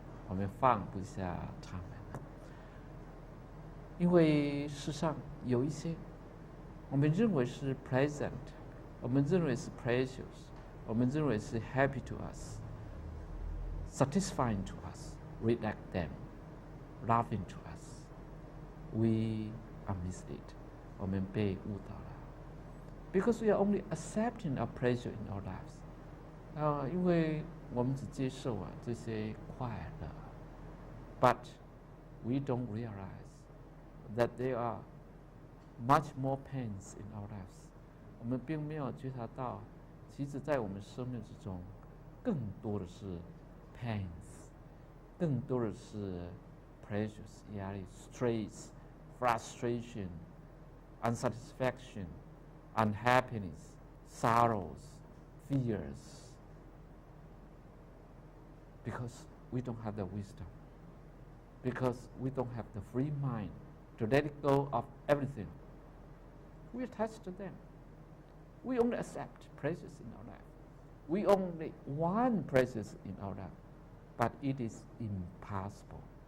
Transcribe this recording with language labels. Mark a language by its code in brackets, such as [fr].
[zh] 我们放不下他们，因为世上有一些我们认为是 pleasant， 我们认为是 precious， 我们认为是 [en] happy to us, satisfying to us, we like them, loving to us. We are misled. [zh] 我们被误导了。 [en] Because we are only accepting a pleasure in our lives. [zh] 因为我们只接受这些快乐 [en] ，but we don't realize that there are much more pains in our lives. [zh] 我们并没有觉察到，其实在我们生命之中，更多的是 pains， 更多的是 pressures 压力 [en] stress, frustration, unsatisfaction, unhappiness, sorrows, fears. Because we don't have the wisdom. Because we don't have the free mind to let it go of everything. We attach to them. We only accept pleasures in our life. We only want pleasures in our life, but it is impossible.